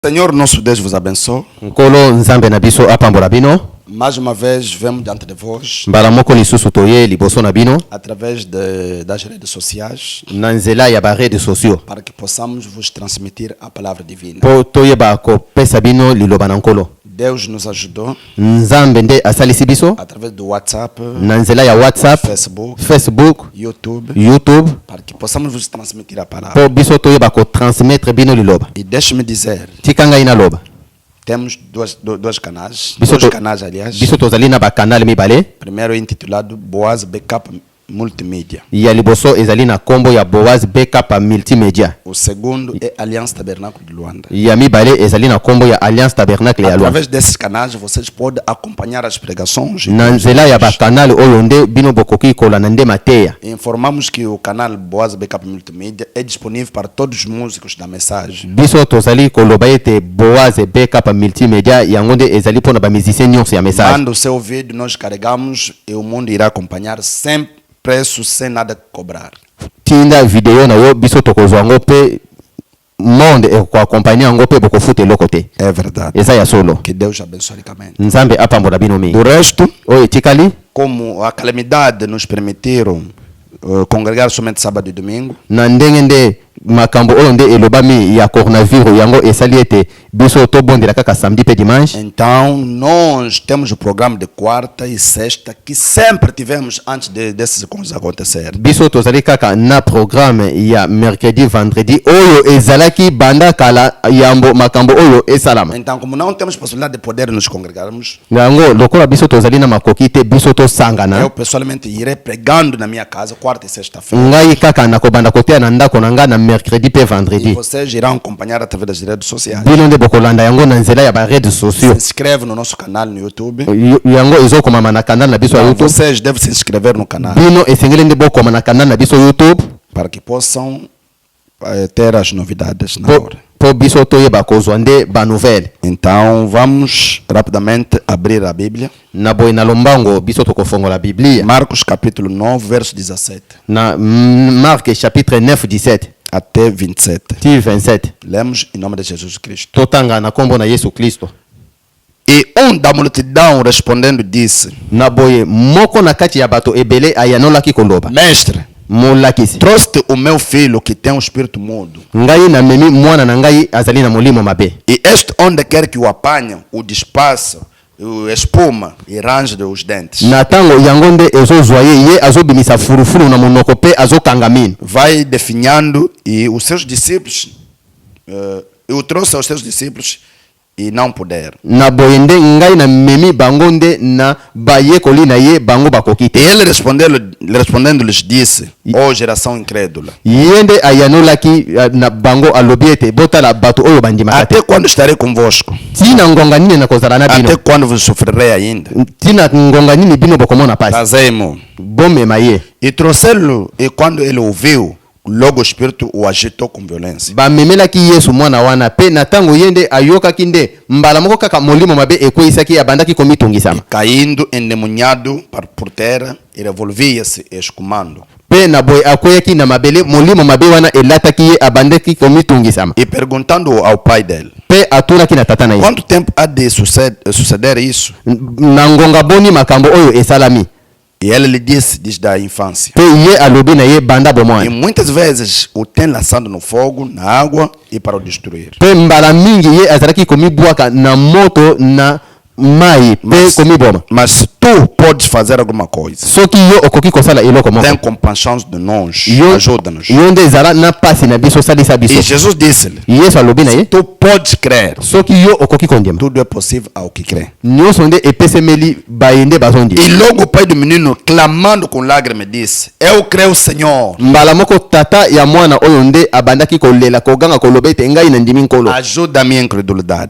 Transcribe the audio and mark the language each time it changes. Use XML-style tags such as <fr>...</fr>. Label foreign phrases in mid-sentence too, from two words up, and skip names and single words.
<pt>Seigneur, nosso Deus vos abençoe.</pt> <ln>Nkolo nzambe na biso apambola bino.</ln> <pt>Mais uma vez, vemos diante de vós,</pt> <ln>Mbala moko lisusu toye liboso na bino</ln> <pt>através das redes sociais,</pt> <ln>na nzela ya ba</ln> <fr>redes sociaux</fr> <pt>para que possamos vos transmitir a palavra divina.</pt> <ln>po toyeba kopesa bino liloba na nkolo.</ln> <pt>Deus nos ajudou</pt> <ln>Nzambe nde asalisi biso</ln> <pt>através do WhatsApp,</pt> <ln>na nzela ya WhatsApp, Facebook, YouTube,</ln> <pt>para que possamos vos transmitir a palavra.</pt> <ln>po biso toyeba kotransmettre bino liloba.</ln> <pt>E deixe-me dizer,</pt> <ln>Tika ngai naloba</ln> <pt>temos dois canais,</pt> <ln>Biso</ln> <pt>dois to- canais aliás.</pt> <ln>biso tozali na bakanale mibale.</ln> <pt>Primeiro intitulado Boaz Backup Multimídia.</pt> <ln>Ya liboso ezali na kombo ya Boaz Backup Multimedia.</ln> <pt>O segundo é Aliança Tabernáculo de Luanda.</pt> <ln>Ya mibale ezali na kombo ya Alliance Tabernacle ya Luanda.</ln> <pt>Através desses canais vocês podem acompanhar as pregações.</pt> <ln>Na nzela ya bakanale oyo nde bino bokoki kolanda nde mateya.</ln> <pt>Informamos que o canal Boaz Backup Multimídia é disponível para todos os músicos da mensagem.</pt> <ln>Biso tozali koloba ete Boaz Backup Multimedia yango nde ezali mpona bamusicien nyonso ya message.</ln> <pt>Manda o seu vídeo, nós carregamos e o mundo irá acompanhar sem preço, sem nada cobrar.</pt> <ln>Tinda video na yo biso tokozwa yango mpe monde ekoakompagne yango mpe bokofuta eloko te.</ln> <pt>É verdade.</pt> <ln>Eza ya solo.</ln> <pt>Que Deus abençoe ricamente.</pt> <ln>Nzambe apambola bino mingi.</ln> <pt>Do resto,</pt> <ln>Oyo etikali</ln> <pt>como a calamidade nos permitiram congregar somente sábado e domingo,</pt> <ln>na ndenge nde makambo oyo nde elobami ya coronavirus yango esali ete biso tobondela kaka samedi mpe dimanche.</ln> <pt>então nós temos o programa de quarta e sexta que sempre tivemos antes desses coisas acontecer.</pt> <ln>Biso tozali kaka na programme ya mercredi vendredi oyo ezalaki banda kala yambo makambo oyo esalama.</ln> <pt>Então, como não temos possibilidade de poder nos congregarmos,</pt> <ln>Yango lokola biso tozali na makoki te biso tosangana.</ln> <pt>eu pessoalmente irei pregando na minha casa quarta e sexta-feira.</pt> <ln>Ngai kaka nakobanda koteya na ndako na nga na mercredi mpe</ln> <pt>E</pt> <ln>vendredi.</ln> <pt>vocês irão acompanhar através das redes sociais.</pt> <ln>Bino nde bokolanda yango na nzela ya ba redes</ln> <pt>Se</pt> <ln>sociaux.</ln> <pt>inscreve no nosso canal no YouTube.</pt> <ln>Yango ezokomama na kanal na biso ya</ln> <pt>Então,</pt> <ln>YouTube.</ln> <pt>vocês devem se inscrever no canal</pt> <ln>Bino esengeli nde bokoma na kanal na biso YouTube</ln> <pt>para que possam ter as novidades na hora.</pt> <ln>po biso toyeba kozwa nde banouvelle.</ln> <pt>Então, vamos rapidamente abrir a Bíblia.</pt> <ln>Na boye na lombango biso tokofongola Biblia</ln> <pt>Marcos capítulo 9, verso 17</pt> <ln>na Marc chapitre 9 17</ln> <pt>até 27.</pt> <ln>ti 27.</ln> <pt>Lemos em nome de Jesus Cristo.</pt> <ln>Totanga na kombo na Yesu Kristo.</ln> <pt>E da multidão respondendo disse:</pt> <ln>Na boye moko na kati ya bato ebele ayanolaki koloba.</ln> <pt>Mestre,</pt> <ln>Molakisi.</ln> <pt>trouxe o meu filho que tem um espírito mudo.</pt> <ln>Ngai na memi mwana na ngai azali na molimo mabe.</ln> <pt>E este, onde quer que o apanham, o despaça, o espuma e range os dentes.</pt> <ln>Na tango yango nde ezozwa ye azobimisa furufuru na monoko pe azokanga mino.</ln> <pt>Vai definhando e os seus discípulos, eu trouxe aos seus discípulos e não puderam.</pt> <ln>Na boye nde ngai na memi bango nde na bayekoli na ye bango bakoki</ln> <pt>E</pt> <ln>te.</ln> <pt>ele respondendo-lhes disse: ó geração incrédula,</pt> <ln>Ye nde ayanolaki na bango alobi ete botala bato oyo bandimaka te.</ln> <pt>até quando estarei convosco?</pt> <ln>Tina ngonga nini na kozala na</ln> <pt>Até</pt> <ln>bino?</ln> <pt>quando vos sofrerei ainda?</pt> <ln>Tina ngonga nini bino bokomona pasi?</ln> <pt>Trazei-mo.</pt> <ln>Bomema ye.</ln> <pt>E trouxeram-lo, e quando ele ouviu, logo o espírito o agitou com violência.</pt> <ln>Bamemelaki Yesu mwana wana pe na tango ye nde ayokaki nde mbala moko kaka molimo mabe ekweyisaki abandaki komitungisama.</ln> <pt>Caindo endemoniado por terra, e revolvia-se escumando.</pt> <ln>Pe na boye akweyaki na mabele molimo mabe wana elataki ye abandaki komitungisama.</ln> <pt>E perguntando ao pai dele:</pt> <ln>Pe atunaki na tata na ye.</ln> <pt>quanto tempo há de suceder isso?</pt> <ln>Na ngonga boni makambo oyo esalami.</ln> <pt>E ele lhe disse desde a infância.</pt> <ln>Pe ye alobi na ye banda</ln> <pt>E</pt> <ln>bomwana.</ln> <pt>muitas vezes o tem lançado no fogo, na água e para o destruir.</pt> <ln>Pe mbala mingi ye azalaki komibwaka na moto na mai pe komiboma.</ln> <pt>Mas se tu podes fazer alguma coisa,</pt> <ln>Soki yo okoki kosala eloko moko.</ln> <pt>tem compaixão de nós,</pt> <ln>Yo</ln> <pt>ajuda-nos.</pt> <ln>yo nde ezala na pasi na biso salisa</ln> <pt>E</pt> <ln>biso.</ln> <pt>Jesus disse-lhe:</pt> <ln>Yesu alobi na ye</ln> <pt>tu podes crer,</pt> <ln>soki yo okoki kondima</ln> <pt>tudo é possível ao que crê.</pt> <ln>nyonso nde epesemeli baye nde bazondi.</ln> <pt>E logo o pai do menino, clamando com lágrimas, disse: eu creio, Senhor,</pt> <ln>Mbala moko tata ya mwana oyo nde abandaki kolela koganga koloba ete ngai na ndimi nkolo</ln> <pt>ajuda a minha incredulidade.</pt>